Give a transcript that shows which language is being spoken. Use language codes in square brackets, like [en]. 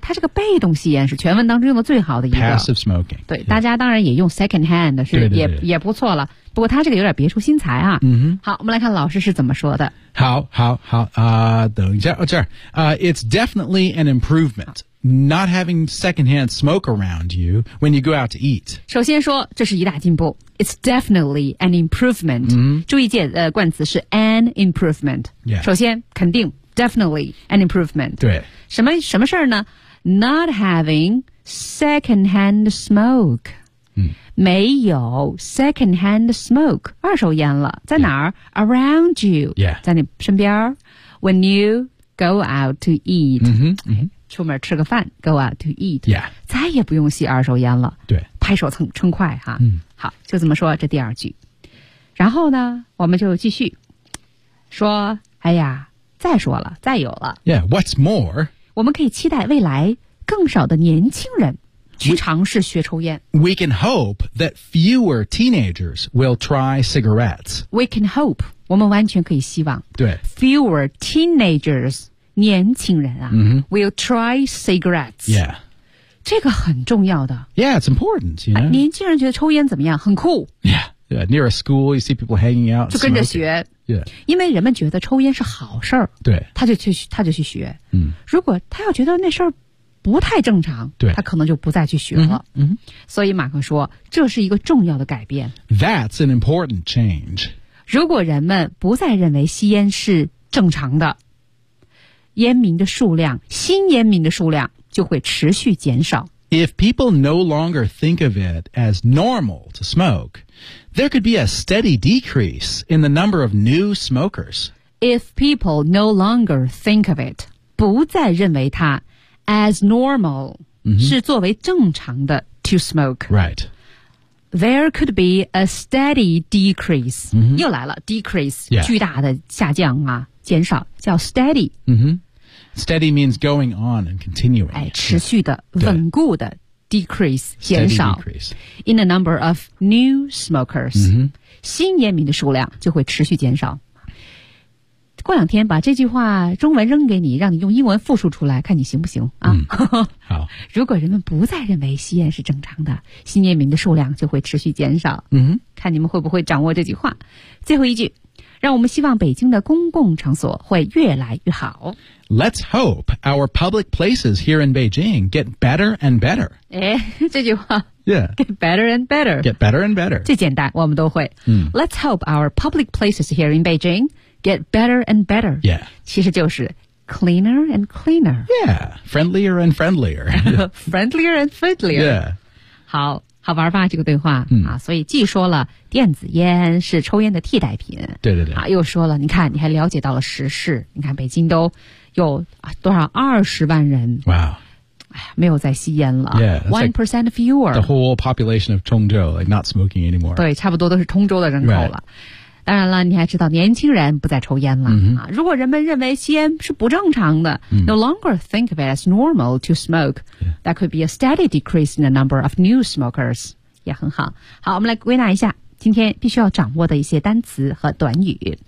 [zh] 它这个被动吸烟是全文当中用的最好的一个 [en] passive smoking [zh] 对。对、yeah. ，大家当然也用 secondhand 的是对对对也不错了。不过他这个有点别出心裁啊。嗯哼。好，我们来看老师是怎么说的。好好好等一下。哦这儿。 [en] It's definitely an improvement. Not having secondhand smoke around you when you go out to eat. [zh] 首先说这是一大进步。 [en] It's definitely an improvement.、 [zh] 嗯、注意键冠词是 [en] an improvement.、 Yeah. [zh] 首先肯定 [en] definitely an improvement. [zh] 对。什么事儿呢 [en] ?Not having secondhand smoke. [zh] 嗯、没有 secondhand smoke 二手烟了在哪儿、 [en] yeah. around you、 yeah. [zh] 在你身边 [en] when you go out to eat、 mm-hmm, mm-hmm. [zh] 出门吃个饭 [en] go out to eat、 yeah. [zh] 再也不用吸二手烟了对拍手称快、啊嗯、好就这么说这第二句然后呢我们就继续说哎呀再说了再有了 [en] yeah, what's more [zh] 我们可以期待未来更少的年轻人去尝试学抽烟。 [en] We can hope that fewer teenagers will try cigarettes. We can hope. [zh] 我们完全可以希望。对。 [en] Fewer teenagers [zh] 年轻人啊、 mm-hmm. [en] will try cigarettes. Yeah. [zh] 这个很重要的。 [en] Yeah, it's important, you know.、 [zh] 哎、年轻人觉得抽烟怎么样？很酷。 [en] Yeah, yeah. Near a school, you see people hanging out. [zh] 就跟着学。 [en] Yeah. [zh] 因为人们觉得抽烟是好事儿。对。他就去学。嗯。如果他要觉得那事儿不太正常，对，他可能就不再去学了。嗯哼。所以马克说，这是一个重要的改变。 [en] That's an important change. [zh] 如果人们不再认为吸烟是正常的，烟民的数量，新烟民的数量就会持续减少。 [en] If people no longer think of it as normal to smoke, there could be a steady decrease in the number of new smokers. If people no longer think of it, [zh] 不再认为它 [en] as normal,、 mm-hmm. [zh] 是作为正常的 [en] to smoke. Right. There could be a steady decrease.、 Mm-hmm. [zh] 又来了 decrease,、 [en] yeah. [zh] 巨大的下降啊。减少叫 steady、 [en] mm-hmm. steady means going on and continuing、 [zh] 哎、持续的稳固的 decrease 减少 [en] decrease. in the number of new smokers、 mm-hmm. [zh] 新烟民的数量就会持续减少过两天把这句话中文扔给你让你用英文复述出来看你行不行、啊 mm. 好如果人们不再认为吸烟是正常的新烟民的数量就会持续减少、 mm-hmm. 看你们会不会掌握这句话最后一句让我们希望北京的公共场所会越来越好。 [en] Let's hope our public places here in Beijing get better and better. [zh] 诶这句话。 [en] Yeah. Get better and better. Get better and better. [zh] 最简单我们都会。嗯、 [en] Let's hope our public places here in Beijing get better and better. Yeah. [zh] 其实就是 [en] cleaner and cleaner. Yeah. Friendlier and friendlier. friendlier and friendlier. Yeah. [zh] 好。好玩吧这个对话、嗯、啊所以既说了电子烟是抽烟的替代品对对对啊又说了你看你还了解到了时事你看北京都有多少20万人哇、 wow. 没有再吸烟了 [en] yeah, 1% fewer the whole population of 通州 like not smoking anymore [zh] 对差不多都是通州的人口了、 [en] right. [zh] 当然了你还知道年轻人不再抽烟了、 mm-hmm. 啊如果人们认为吸烟是不正常的、 mm-hmm. [en] no longer think of it as normal to smokeThat could be a steady decrease in the number of new smokers. [zh] 也很好。好，我们来归纳一下今天必须要掌握的一些单词和短语。